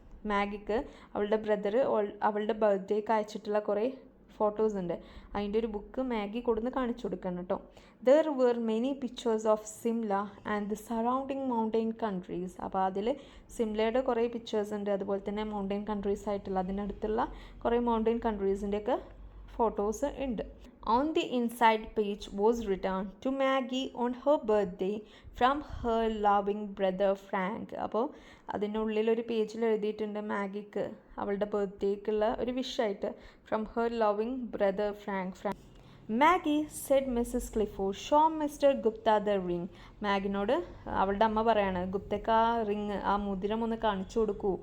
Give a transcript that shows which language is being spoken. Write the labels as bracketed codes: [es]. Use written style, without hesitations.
[ml] മാഗിക്ക് അവളുടെ ബ്രദർ അവളുടെ ബർത്ത്ഡേക്ക് അയച്ചിട്ടുള്ള കുറേ ഫോട്ടോസ് ഉണ്ട്, അതിൻ്റെ ഒരു ബുക്ക് മാഗി കൊടുന്ന് കാണിച്ചു കൊടുക്കണം കേട്ടോ. [en] There were many pictures of Simla and the surrounding mountain countries. [ml] അപ്പോൾ അതിൽ സിംലയുടെ കുറേ പിക്ചേഴ്സ് ഉണ്ട്, അതുപോലെ തന്നെ മൗണ്ടെയിൻ കൺട്രീസ് ആയിട്ടുള്ള അതിനടുത്തുള്ള കുറേ മൗണ്ടെയിൻ കൺട്രീസിൻ്റെയൊക്കെ ഫോട്ടോസ് ഉണ്ട്. [en] On the inside page was written to Maggie on her birthday from her loving brother Frank. [ml] അപ്പോൾ അതിനുള്ളിൽ ഒരു പേജിൽ എഴുതിയിട്ടുണ്ട് മാഗിക്ക് അവളുടെ ബർത്ത്ഡേക്കുള്ള ഒരു വിഷായിട്ട്, [en] From her loving brother Frank. Maggie said Mrs Clifford show Mr Gupta the ring. [ml] മാഗിനോട് അവളുടെ അമ്മ പറയാണ്, ഗുപ്തക്ക് ആ റിങ്, ആ മോതിരം ഒന്ന് കാണിച്ചു കൊടുക്കൂ.